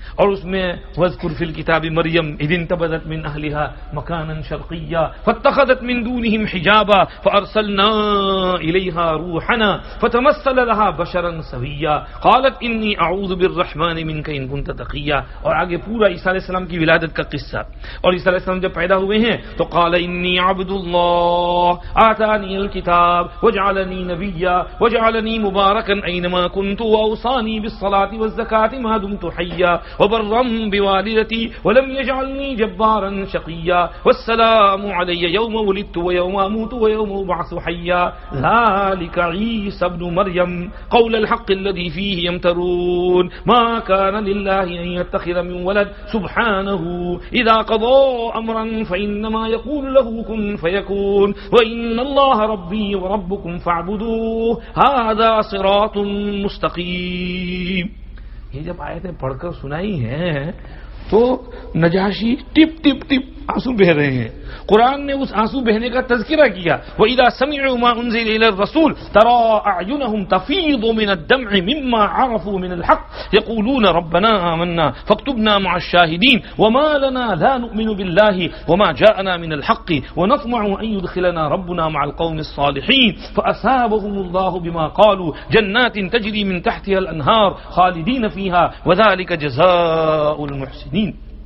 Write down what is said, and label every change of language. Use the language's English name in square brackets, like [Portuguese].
[Urdu] اور اس میں [Arabic] وذکر فی الکتاب مریم اذ انتبذت من اہلها مکانا شرقیا فاتخذت من دونهم حجابا فارسلنا الیہا روحنا فتمثل لها بشرا سویا قالت انی اعوذ بالرحمن منک ان کنت تقیا. [Urdu] اور آگے پورا عیسیٰ علیہ السلام کی ولادت کا قصہ. اور عیسیٰ علیہ السلام جب پیدا ہوئے ہیں تو [Arabic] قال انی عبد اللہ آتانی الکتاب وجعلنی نبیا وجعلنی مبارکا اینما کنت واوصانی بالصلاة والزکاة ما دمت حیا وبرا بوالدتي ولم يجعلني جبارا شقيا والسلام علي يوم ولدت ويوم اموت ويوم ابعث حيا ذلك عيسى ابن مريم قول الحق الذي فيه يمترون ما كان لله ان يتخذ من ولد سبحانه اذا قضى امرا فانما يقول له كن فيكون وان الله ربي وربكم فاعبدوه هذا صراط مستقيم. [Urdu] یہ جب آیتیں پڑھ کر سنائی ہیں تو نجاشی ٹپ ٹپ ٹپ آنسو بہ رہے ہیں. قرآن نے اس آنسو بہنے کا تذکرہ کیا. [Arabic] وَإِذَا سَمِعُوا مَا أُنزِلَ إِلَى الرَّسُولِ تَرَىٰ أَعْيُنَهُمْ تَفِيضُ مِنَ الدَّمْعِ مِمَّا عَرَفُوا مِنَ الْحَقِّ يَقُولُونَ رَبَّنَا آمَنَّا فَاكْتُبْنَا مَعَ الشَّاهِدِينَ وَمَا لَنَا لَا نُؤْمِنُ بِاللَّهِ وَمَا جَاءَنَا مِنَ الْحَقِّ وَنَطْمَعُ أَن يُدْخِلَنَا رَبُّنَا مَعَ الْقَوْمِ الصَّالِحِينَ فَأَثَابَهُمُ اللَّهُ بِمَا قَالُوا جَنَّاتٍ تَجْرِي مِن تَحْتِهَا الْأَنْهَارُ خَالِدِينَ فِيهَا وَذَلِكَ جَزَاءُ الْمُحْسِنِينَ.